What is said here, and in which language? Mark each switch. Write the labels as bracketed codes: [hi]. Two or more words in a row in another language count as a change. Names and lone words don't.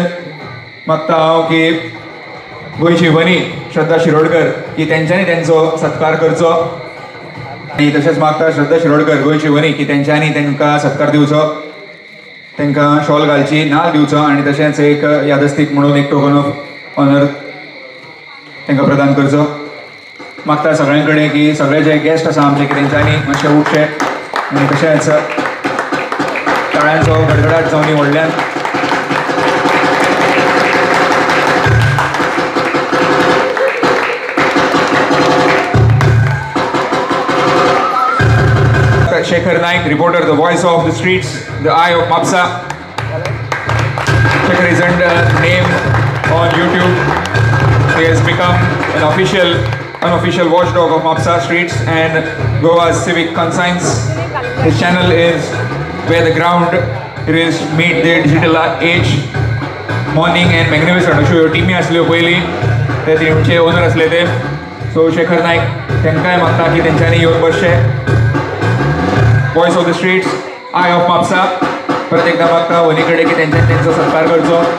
[kok] मागता हांव की गोंयची वनी श्रद्धा शिरोडकर की तेंच्यांनी तेंचो सत्कार करचो आनी तशेंच मागता श्रद्धा शिरोडकर गोंयची वनी की तेंच्यांनी तांकां सत्कार दिवचो, तांकां शॉल घालची, नाल दिवचो आनी तशेंच एक यादस्तीक म्हणून एक [en] token of honour [kok] तांकां प्रदान करचो. मागता सगळ्यां कडेन की सगळे जे गेस्ट आसा आमचे की तेंच्यांनी मातशें उठचें आनी तशेंच ताळ्यांचो गडगडाट जावनी व्हडल्यान. [en] Shekhar Naik, reporter, the voice of the streets, the eye of Mapsa. Shekhar is earned a name on YouTube. He has become an unofficial watchdog of Mapsa streets and Goa's civic conscience. His channel is Where the Ground is Meet the Digital Age. Morning and Magnificent. [kok] अश्यो ह्यो टिमी आसल्यो पयलीं, ते टिमीचे ओनर आसले ते. सो शेखर नायक तांकांय मागता की तेंच्यांनी येवन बसचें. [en] voice of the streets, eye of Mhapsa [kok] परत एकदा मागता वनी कडेन की तेंच्यांनी तेंचो सत्कार करचो.